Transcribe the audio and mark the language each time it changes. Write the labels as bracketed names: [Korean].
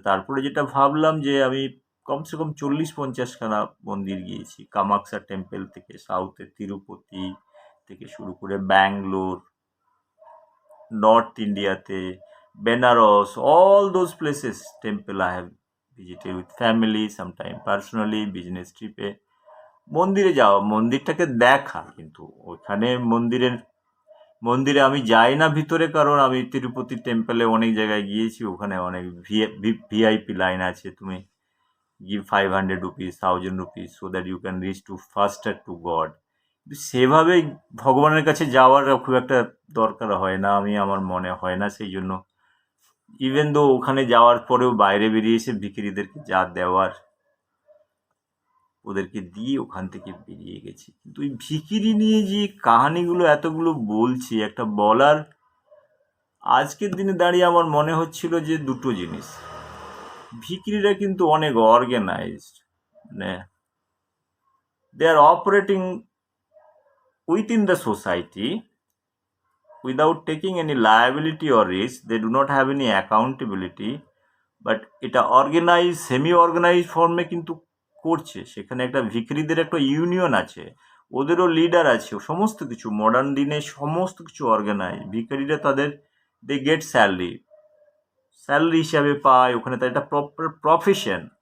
[Bangla] তারপরে যেটা ভাবলাম যে আমি কমসে কম 40-50খানা মন্দির গিয়েছি, কামাখ্যা টেম্পল থেকে সাউথে তিরুপতি থেকে শুরু করে ব্যাঙ্গালোর, নর্থ ইন্ডিয়াতে Benaras, [English] all those places temple I have visited with family, [Bangla] sometime personally, business ট্রিপে। মন্দিরে যাওয়া, মন্দিরটাকে দেখা, কিন্তু ওখানে মন্দিরে আমি যাই না ভিতরে, কারণ আমি তিরুপতি টেম্পলে অনেক জায়গায় গিয়েছি, ওখানে অনেক ভিআইপি লাইন আছে। তুমি [English] give 500 rupees, 1000 rupees so that you can reach to faster to God. [Bangla] সেভাবে ভগবানের কাছে যাওয়ার খুব একটা দরকার হয় না, আমার মনে হয় না। সেই জন্য ইভেন দো ওখানে যাওয়ার পরেও বাইরে বেরিয়ে এসে ভিখিরিদেরকে যা দেওয়ার ওদেরকে দিয়ে ওখান থেকে বেরিয়ে গেছি। কিন্তু ওই ভিখিরি নিয়ে যে কাহানিগুলো এতগুলো বলছি, একটা বলার, আজকের দিনে দাঁড়িয়ে আমার মনে হচ্ছিল যে দুটো জিনিস। ভিখিরিরা কিন্তু অনেক অর্গানাইজড, মানে [English] they are operating within the society without taking any liability or risk. They do not have any accountability, [Bangla] but এটা অর্গানাইজ, সেমি অর্গানাইজ ফর্মে কিন্তু করছে। সেখানে একটা ভিখিরিদের একটা ইউনিয়ন আছে, ওদেরও লিডার আছে, সমস্ত কিছু মডার্ন দিনে সমস্ত কিছু অর্গানাইজ। ভিখারিরা তাদের [English] they get [Bangla] স্যালারি হিসাবে পায়, ওখানে তার একটা প্রপার প্রফেশন।